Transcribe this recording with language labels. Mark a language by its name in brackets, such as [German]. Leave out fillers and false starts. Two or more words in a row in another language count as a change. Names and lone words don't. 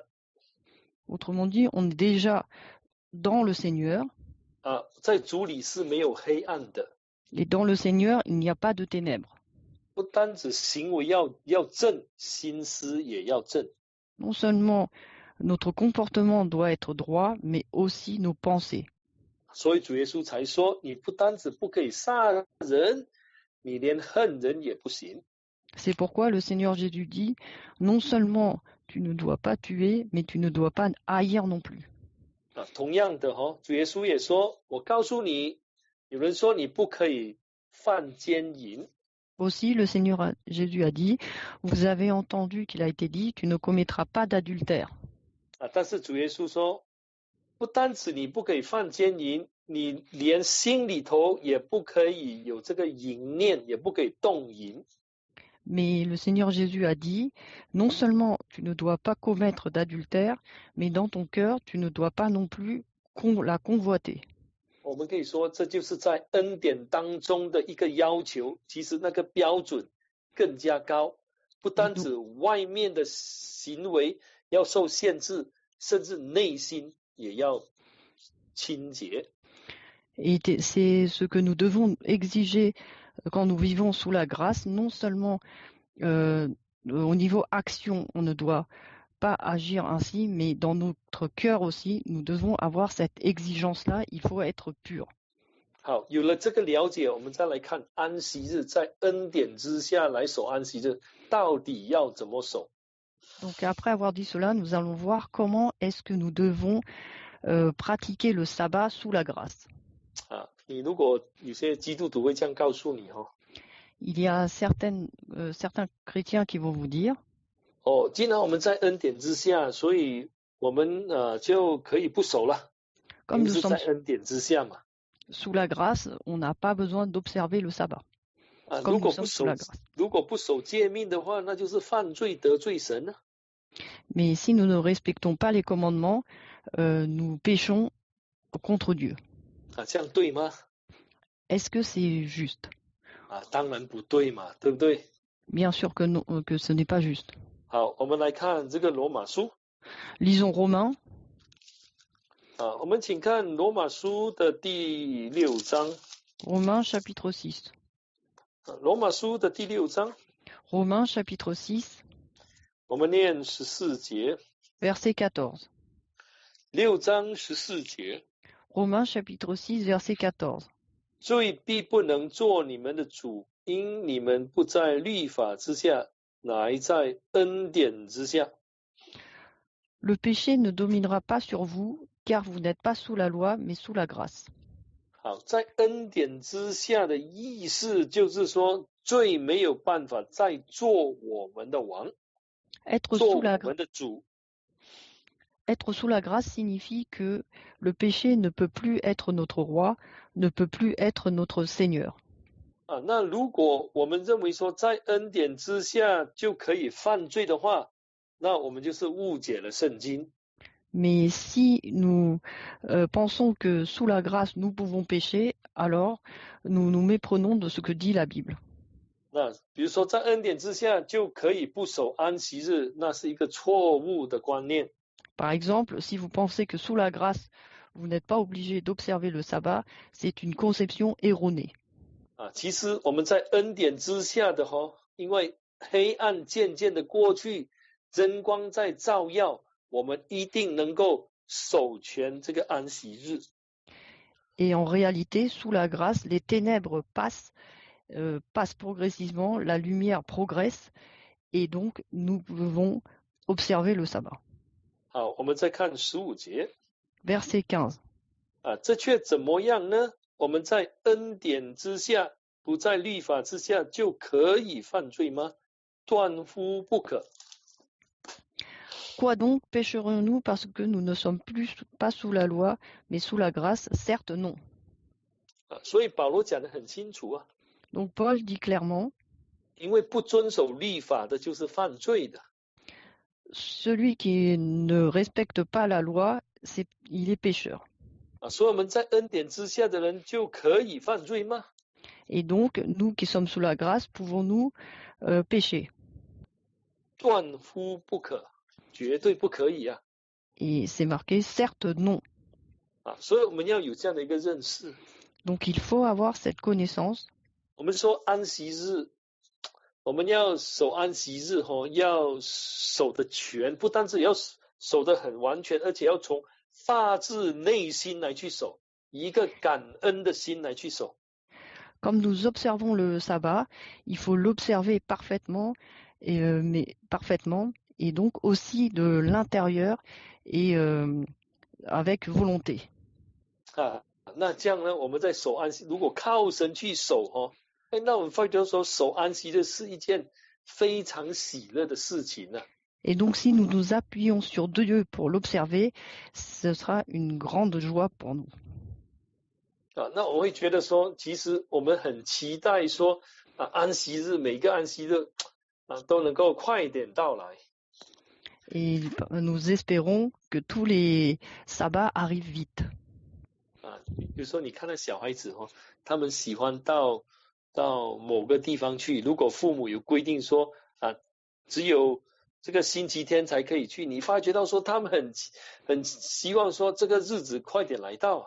[French] Autrement dit, on est déjà dans le Seigneur. [Chinese] 在主里是没有黑暗的。 [French] Et dans le Seigneur, il n'y a pas de ténèbres. [Chinese] 不单止行为要正，心思也要正。 [French] Non seulement notre comportement doit être droit, mais aussi nos pensées. [Chinese] 所以主耶稣才说，你不单止不可以杀人，你连恨人也不行。 [French] C'est pourquoi le Seigneur Jésus dit, non seulement tu ne dois pas tuer, mais tu ne dois pas haïr non plus. [Chinese] 同样的主耶稣也说，我告诉你，有人说你不可以犯奸淫。 [French] Aussi, le Seigneur Jésus a dit, vous avez entendu qu'il a été dit, tu ne commettras pas d'adultère. [Chinese] 但是主耶稣说，不单止你不可以犯奸淫，你连心里头也不可以有这个淫念，也不可以动淫。 [French] Mais le Seigneur Jésus a dit, non seulement tu ne dois pas commettre d'adultère, mais dans ton cœur, tu ne dois pas non plus la convoiter. [Chinese] 我们可以说，这就是在恩典当中的一个要求，其实那个标准更加高，不单止外面的行为要受限制，甚至内心也要清洁。 [French] Et c'est ce que nous devons exiger quand nous vivons sous la grâce, non seulement au niveau action, on ne doit pas agir ainsi, mais dans notre cœur aussi, nous devons avoir cette exigence-là, il faut être pur. [Chinese] 好，有了这个了解，我们再来看安息日，在恩典之下来守安息日，到底要怎么守？ [French] Donc après avoir dit cela, nous allons voir comment est-ce que nous devons pratiquer le sabbat sous la grâce. [Chinese] 你如果有些基督徒会这样告诉你 [French] Il y a certains chrétiens qui vont vous dire [Chinese] 既然我们在恩典之下，所以我们就可以不守了。 [French] Comme nous [Chinese] 是 [French] sommes [Chinese] 在恩典之下嘛。 [French] sous la grâce, on n'a pas besoin d'observer le sabbat. [Chinese] 如果不守诫命的话，那就是犯罪得罪神了。 [French] Mais si nous ne respectons pas les commandements, nous péchons contre Dieu. [Chinese] 这样对吗？ [French] Est-ce que c'est juste? [Chinese] 当然不对嘛，对不对？ [French] Bien sûr que non, que ce n'est pas juste. [Chinese] 好，我们来看这个罗马书。 [French] Lisons Romains. [Chinese] 我们请看罗马书的第6章。 [French] Romains chapitre 6. [Chinese] 罗马书的第6章。 [French] Romains chapitre 6. [Chinese] 我们念14节。 [French] Verset 14. [Chinese] 6章14节。 [French] Romains chapitre 6, verset 14. [Chinese] 罪必不能做你们的主，因你们不在律法之下，乃在恩典之下。 [French] Le péché ne dominera pas sur vous, car vous n'êtes pas sous la loi, mais sous la grâce. [Chinese] 好，在恩典之下的意思就是说， 罪没有办法再做我们的王， [French] Être [Chinese] 做 [French] sous [Chinese] 我 [French] la, [Chinese] 们的主。 [French] être sous la grâce signifie que le péché ne peut plus être notre roi, ne peut plus être notre Seigneur. [Chinese] 那如果我们认为说在恩典之下就可以犯罪的话，那我们就是误解了圣经。 [French] Mais si nous pensons que sous la grâce nous pouvons pécher, alors nous nous méprenons de ce que dit la Bible. [Chinese] 那比如说在恩典之下就可以不守安息日，那是一个错误的观念。 [French] Par exemple, si vous pensez que sous la grâce, vous n'êtes pas obligé d'observer le sabbat, c'est une conception erronée. [Chinese] 其实我们在恩典之下的因为黑暗渐渐的过去，真光在照耀，我们一定能够守全这个安息日。 [French] Et en réalité, sous la grâce, les ténèbres passent progressivement, la lumière progresse, et donc nous pouvons observer le sabbat. [Chinese] 好，我们再看15节。 [French] Verset 15. [Chinese] 这却怎么样呢？我们在恩典之下，不在律法之下，就可以犯罪吗？断乎不可。 [French] Quoi donc pécherons-nous parce que nous ne sommes plus pas sous la loi, mais sous la grâce? Certes non. [Chinese] 所以保罗讲得很清楚 [French] Donc Paul dit clairement, [Chinese] 因为不遵守律法的就是犯罪的。 [French] celui qui ne respecte pas la loi, il est pécheur. [Chinese] 所以我们在恩典之下的人就可以犯罪吗？ [French] Et donc, nous qui sommes sous la grâce, pouvons-nous pécher? [Chinese] 断乎不可，绝对不可以 [French] Et c'est marqué, certes non. [Chinese] 所以我们要有这样的一个认识。 [French] Donc il faut avoir cette connaissance. [Chinese] 我们说安息日，我们要守安息日要守得全，不单是要守得很完全，而且要从发自内心来去守，以一个感恩的心来去守。 [French] Comme nous observons le sabbat, il faut l'observer parfaitement, et donc aussi de l'intérieur et avec volonté. [Chinese] 那这样呢，我们在守安息，如果靠神去守那我们发觉说守安息日是一件非常喜乐的事情 [French] Et donc si nous nous appuyons sur Dieu pour l'observer, ce sera une grande joie pour nous. [Chinese] 那我会觉得说，其实我们很期待说安息日每个安息日都能够快一点到来。 [French] Et nous espérons que tous les sabbats arrivent vite. [Chinese] 比如说你看到小孩子他们喜欢到某个地方去，如果父母有规定说只有这个星期天才可以去，你发觉到说他们很希望说这个日子快点来到。